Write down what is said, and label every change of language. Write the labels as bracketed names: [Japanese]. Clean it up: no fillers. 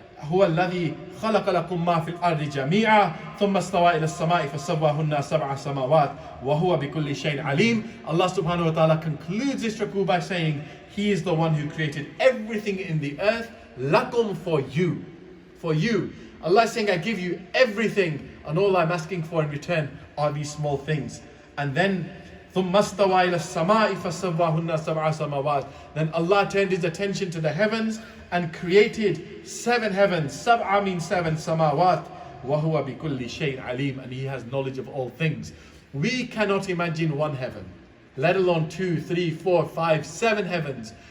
[Arabic] هو الذي خلق لكم ما في الأرض جميعا ثم استوى إلى السماء فسواهن سبع سماوات وهو بكل شيء عليم. [English] Allah subhanahu wa ta'ala concludes this ruku by saying, He is the one who created everything in the earth, lakum, for you. For you. Allah is saying, I give you everything, and all I'm asking for in return are these small things. And then [Arabic] ثم استوى إلى السماء فسواهن سبع سماوات. [English] Then Allah turned His attention to the heavens and created 7 heavens. [Arabic] Sab'a means 7, samawat. وَهُوَ بِكُلِّ شَيْءٍ عَلِيمٌ. [English] And He has knowledge of all things. We cannot imagine 1 heaven, let alone 2, 3, 4, 5, 7 heavens.